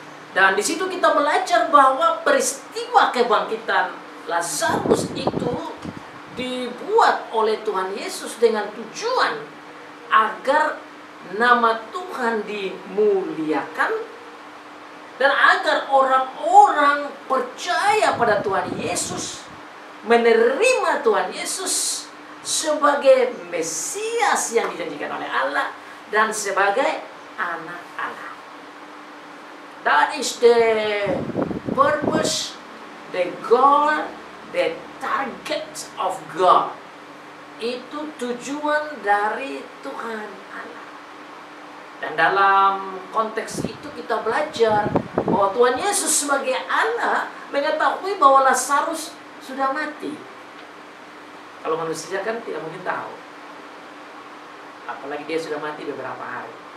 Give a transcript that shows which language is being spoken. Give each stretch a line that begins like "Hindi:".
Indonesian: Dan di situ kita belajar bahwa peristiwa kebangkitan Lazarus itu dibuat oleh Tuhan Yesus dengan tujuan agar nama Tuhan dimuliakan dan agar orang-orang percaya pada Tuhan Yesus, menerima Tuhan Yesus sebagai Mesias yang dijanjikan oleh Allah dan sebagai anak Allah.
English: That is the purpose, the goal, the target of God.
Indonesian: Itu tujuan dari Tuhan Allah. Dan dalam konteks itu kita belajar bahwa Tuhan Yesus sebagai Allah mengetahui bahwa Lazarus sudah mati. Kalau manusia kan tidak mungkin tahu, apalagi dia sudah mati beberapa hari.